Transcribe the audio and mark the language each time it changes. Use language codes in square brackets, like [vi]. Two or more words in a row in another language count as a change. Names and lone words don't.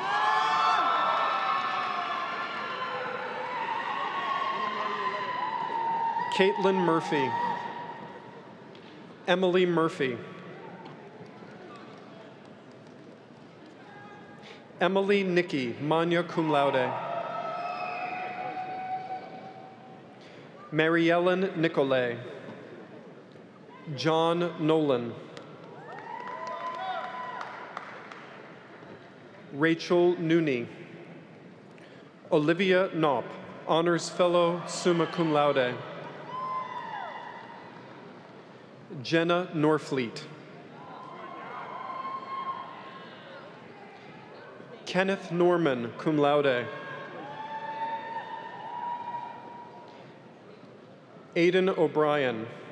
[en] Caitlin Murphy. Emily Murphy. Emily Nicky, [la] magna cum laude. [en] Mary Ellen Nicolay. John Nolan. Rachel Nooney. Olivia Knopp, Honors Fellow, [la] summa cum laude. [en] Jenna Norfleet. Kenneth Norman, [la] cum laude. [en] Aidan O'Brien.